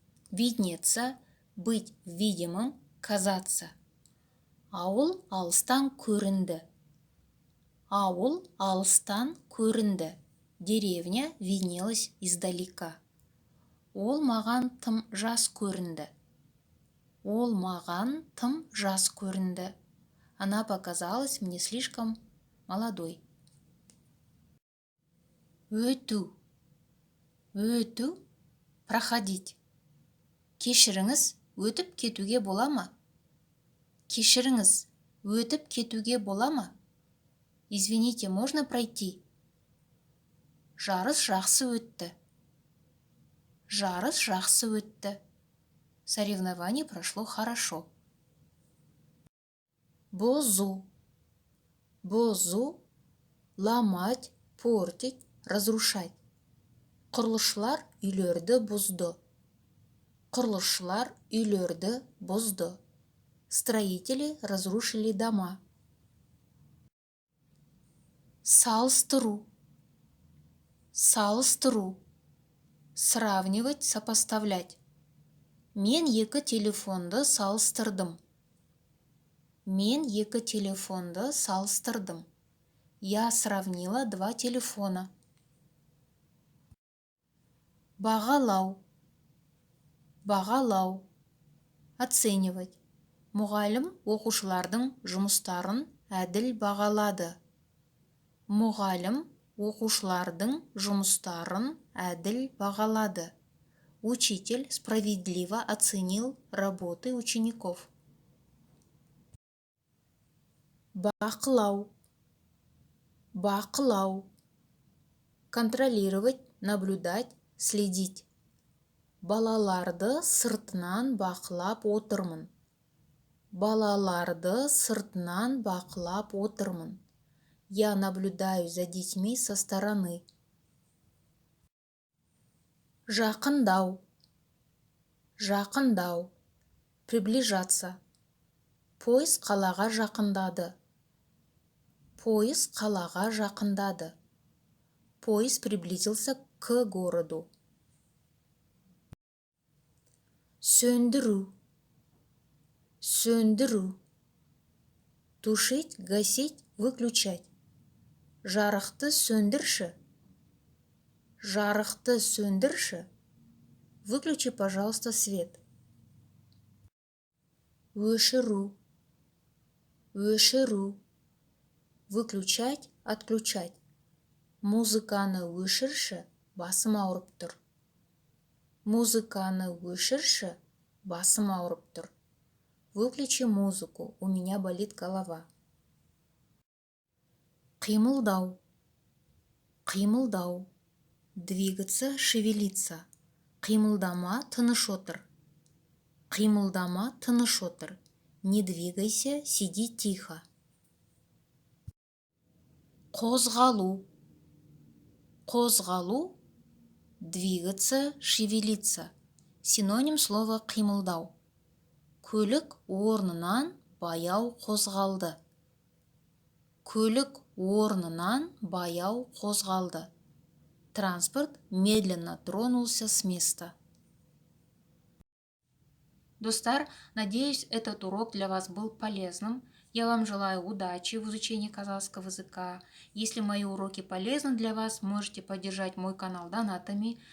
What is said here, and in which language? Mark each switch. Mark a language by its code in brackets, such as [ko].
[ru] Виднеться, быть видимым, казаться. [kk] Ауыл алыстан көрінді. Ауыл алыстан көрінді. [ru] Деревня виднелась издалека. [kk] Ол маған тым жас көрінді. Ол маған тым жас көрінді. [ru] Она показалась мне слишком молодой. [kk] Өту. Өту – [ru] проходить. [kk] Кешіріңіз, өтіп кетуге бола ма? Кешіріңіз, өтіп кетуге бола ма? [ru] Извините, можно пройти? [kk] Жарыс жақсы өтті. Жарыс жақсы өтті. [ru] Соревнование прошло хорошо. Бозу. Бозу – ломать, портить, разрушать. [kk] Құрылысшылар үйлерді бұзды. Құрылысшылар үйлерді бұзды. [ru] Строители разрушили дома. [kk] Салыстыру. Салыстыру. [ru] Сравнивать, сопоставлять. [kk] Мен екі телефонды салыстырдым. Мен екі телефонды салыстырдым. [ru] Я сравнила два телефона. [kk] Бағалау. Бағалау. [ru] Оценивать. [kk] Мұғалім оқушылардың жұмыстарын әділ бағалады. Мұғалім оқушылардың жұмыстарын әділ бағалады. [ru] Учитель справедливо оценил работы учеников. [kk] Бақылау. Бақылау. [ru] Контролировать, наблюдать, следить. [kk] Балаларды сыртынан бақылап отырмын. Балаларды сыртынан бақылап отырмын. [ru] Я наблюдаю за детьми со стороны. [kk] Жақындау. Жақындау. [ru] Приближаться. [kk] Поезд қалаға жақындады. Поезд қалаға жақындады. [ru] Поезд приблизился к городу. [kk] Сөндіру. Сөндіру. [ru] Тушить, гасить, выключать. [kk] Жарықты сөндірші. Жарықты сөндірші. [ru] Выключи, пожалуйста, свет. [kk] Өшіру. Өшіру. [ru] Выключать, отключать. [kk] Музыканы өшірші, басым ауырып тұр. Музыканы өшірші, басым ауырып тұр. [ru] Выключи музыку, у меня болит голова. [kk] Қимылдау. Қимылдау. [ru] Двигаться, шевелиться. [kk] Қимылдама, тыныш отыр. Қимылдама, тыныш отыр. [ru] Не двигайся, сиди тихо. [kk] Қозғалу. Қозғалу. [ru] Двигаться, шевелиться. Синоним слова қимылдау. [kk] Көлік орнынан баяу қозғалды. Көлік орнынан баяу қозғалды. [ru] Транспорт медленно тронулся с места. Достар, надеюсь, этот урок для вас был полезным. Я вам желаю удачи в изучении казахского языка. Если мои уроки полезны для вас, можете поддержать мой канал донатами.